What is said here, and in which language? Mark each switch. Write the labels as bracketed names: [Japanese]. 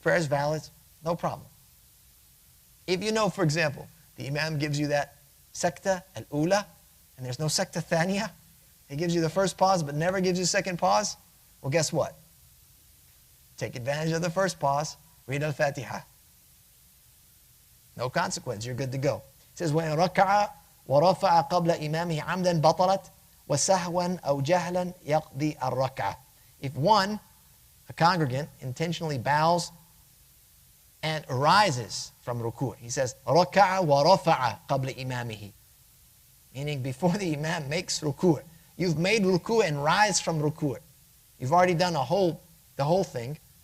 [English] prayer is valid, no problem. If you know, for example, the Imam gives you that sakta al-ula, and there's no sakta thaniya, he gives you the first pause but never gives you second pause, well, guess what? Take advantage of the first pause, read al-Fatiha. No consequence, you're good to go. [Arabic] It says, وَإِن رَكَعَ وَرَفَعَ قَبْلَ إِمَامِهِ عَمْدًا بَطَلَتْ وَسَهْوًا أَوْ جَهْلًا يَقْضِي الرَّكَعَ. [English] If one, a congregant, intentionally bows and rises from ruku', he says, [Arabic] رَكَعَ وَرَفَعَ قَبْلَ إِمَامِهِ, [English] meaning before the Imam makes ruku'. You've made ruku' and rise from ruku'. You've already done the whole thing.